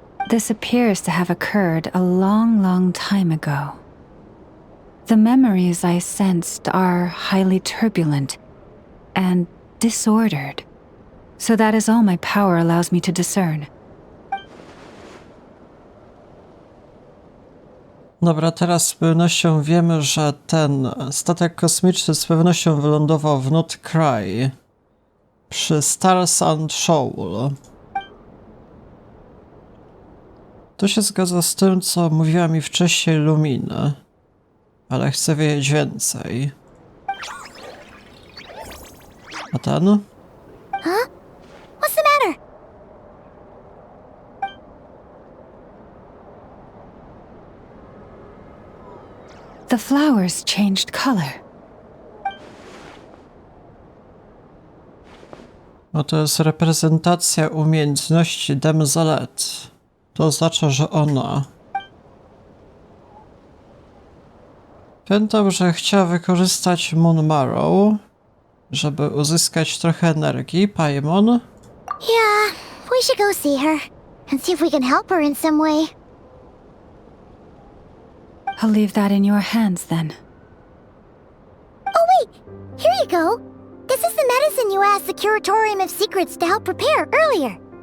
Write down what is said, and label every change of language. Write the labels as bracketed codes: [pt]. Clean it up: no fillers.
[en] This appears to have occurred a long, long time ago. The memories I sensed are highly turbulent and disordered, so that is all my power allows me to discern. [pl] Dobra, teraz z pewnością wiemy, że ten statek kosmiczny z pewnością wylądował w Nod-Krai przy Star Sand Shoal. To się zgadza z tym, co mówiła mi wcześniej Luminy, ale chcę wiedzieć więcej. A ten? [en] Huh? What's the matter? The flowers changed color. [pl] No to jest reprezentacja umiejętności Demzelet. To oznacza, że ona... Pamiętam, że chciała wykorzystać Moon Marrow, żeby uzyskać trochę energii. [en] Paimon? Yeah, we should go see her and see if we can help her in some way. I'll leave that in your hands then. Oh wait, here you go. This is the medicine you asked the Curatorium of Secrets to help prepare earlier.